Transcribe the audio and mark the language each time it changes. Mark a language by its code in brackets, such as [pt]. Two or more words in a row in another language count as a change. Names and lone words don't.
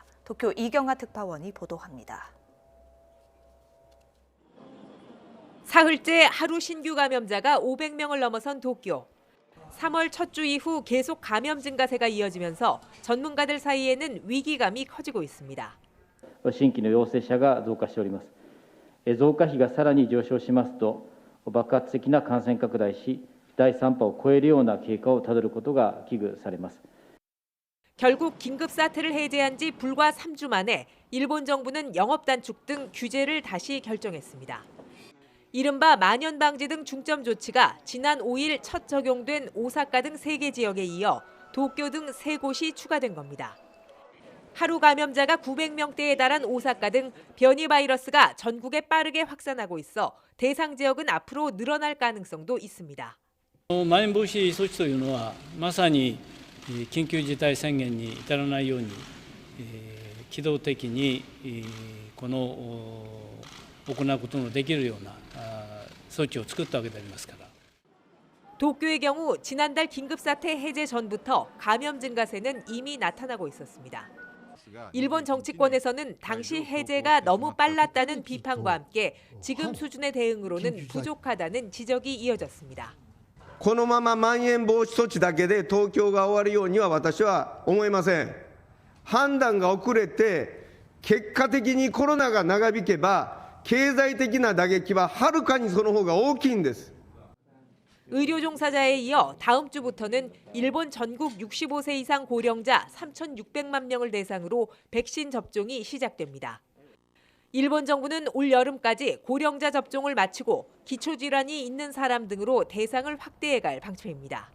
[ko] 도쿄 이경하 특파원이 보도합니다. 사흘째 하루 신규 감염자가 500명을 넘어선 도쿄. 3월 첫 주 이후 계속 감염 증가세가 이어지면서 전문가들 사이에는 위기감이 커지고 있습니다. [ja] 新規の陽性者が増加しております。増加比がさらに上昇しますと爆発的な感染拡大し、第3波を超えるような経過をたどることが危惧されます。 [ko] 결국 긴급 사태를 해제한 지 불과 3주 만에 일본 정부는 영업 단축 등 규제를 다시 결정했습니다. 이른바 만연 방지 등 중점 조치가 지난 5일 첫 적용된 오사카 등 3개 지역에 이어 도쿄 등 3곳이 추가된 겁니다. 하루 감염자가 900명대에 달한 오사카 등 변이 바이러스가 전국에 빠르게 확산하고 있어 대상 지역은 앞으로 늘어날 가능성도 있습니다. [ja] まん延防止措置というのはまさに緊急事態宣言に至らないように機動的にこの行うことのできるような措置を作ったわけでありますから。 [ko] 도쿄의 경우 지난달 긴급사태 해제 전부터 감염 증가세는 이미 나타나고 있었습니다. 일본 정치권에서는 당시 해제가 너무 빨랐다는 비판과 함께 지금 수준의 대응으로는 부족하다는 지적이 이어졌습니다. [ja] このまままん延防止措置だけで東京が終わるようには私は思いません。判断が遅れて結果的にコロナが長引けば経済的な打撃ははるかにその方が大きいんです。 [ko] 의료 종사자에 이어 다음 주부터는 일본 전국 65세 이상 고령자 3,600만 명을 대상으로 백신 접종이 시작됩니다. 일본 정부는 올 여름까지 고령자 접종을 마치고 기초질환이 있는 사람 등으로 대상을 확대해갈 방침입니다.